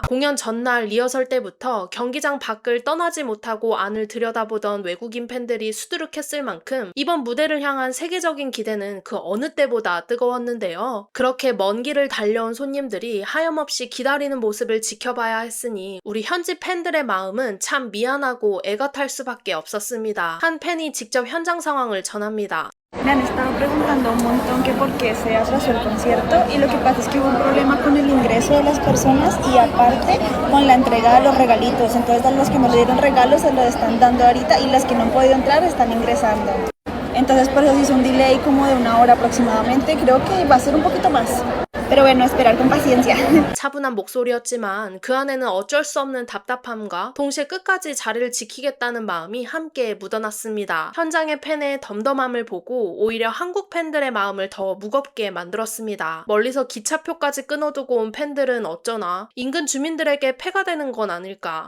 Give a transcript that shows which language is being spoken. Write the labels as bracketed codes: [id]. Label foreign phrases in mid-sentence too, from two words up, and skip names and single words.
[ko] 공연 전날 리허설 때부터 경기장 밖을 떠나지 못하고 안을 들여다보던 외국인 팬들이 수두룩했을 만큼 이번 무대를 향한 세계적인 기대는 그 어느 때보다 뜨거웠는데요. 그렇게 먼 길을 달려온 손님들이 하염없이 기다리는 모습을 지켜봐야 했으니 우리 현지 팬들의 마음은 참 미안하고 애가 탈 수밖에 없었습니다. 한 팬이 직접 현장 상황을 전합니다. [es] Me han estado preguntando un montón que por qué se atrasó el concierto y lo que pasa es que hubo un problema con el ingreso de las personas y aparte con la entrega de los regalitos. Entonces a los que no le dieron regalos se los están dando ahorita y las que no han podido entrar están ingresando. Entonces por eso se hizo un delay como de 1 hora aproximadamente. Creo que va a ser un poquito más. Pero bueno, esperar con paciencia. [ko] 차분한 목소리였지만 그 안에는 어쩔 수 없는 답답함과 동시에 끝까지 자리를 지키겠다는 마음이 함께 묻어났습니다. 현장의 팬의 덤덤함을 보고 오히려 한국 팬들의 마음을 더 무겁게 만들었습니다. 멀리서 기차표까지 끊어두고 온 팬들은 어쩌나 인근 주민들에게 폐가 되는 건 아닐까.